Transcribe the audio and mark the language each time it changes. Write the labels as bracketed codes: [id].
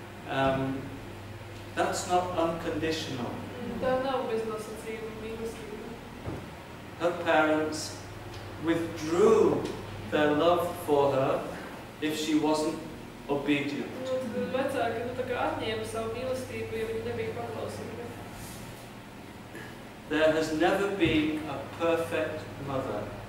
[en] That's not unconditional. [lv] Tā nav beznosacījuma mīlestība. [en] Her parents withdrew their love for her if she wasn't obedient. [lv] Vecāki tā kā atņēma savu mīlestību, ja viņi nebija paklausīgi. [en] There has never been a perfect mother.